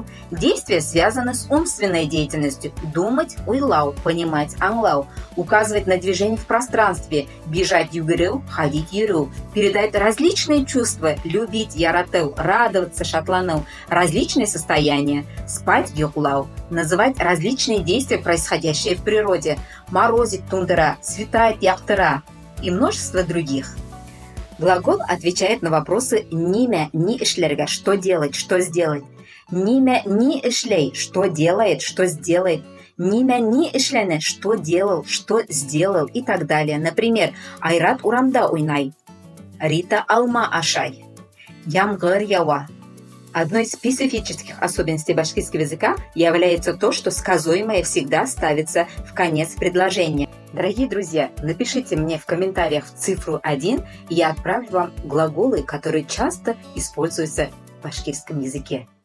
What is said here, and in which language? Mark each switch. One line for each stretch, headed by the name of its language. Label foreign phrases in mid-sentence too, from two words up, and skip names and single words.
Russian: Действия связаны с умственной деятельностью, думать уйлау, понимать анлау, указывать на движение в пространстве, бежать югырыл, ходить юрыл, передать различные чувства, любить яратыл, радоваться шатланыл, различные состояния, спать йоклау, называть различные действия, происходящие в природе, морозит тундыра, светает яхтыра и множество других. Глагол отвечает на вопросы
Bashkir: «ниме ни ишлерга»
Russian: – что делать, что сделать.
Bashkir: «Ниме ни ишлей»
Russian: – что делает, что сделает.
Bashkir: «Ниме ни ишлене»
Russian: – что делал, что сделал и так далее. Например,
Bashkir: «Айрат урамда уйнай», «Рита алма ашай», «Ямгыр ява».
Russian: Одной из специфических особенностей башкирского языка является то, что сказуемое всегда ставится в конец предложения. Дорогие друзья, напишите мне в комментариях цифру 1, и я отправлю вам глаголы, которые часто используются в башкирском языке.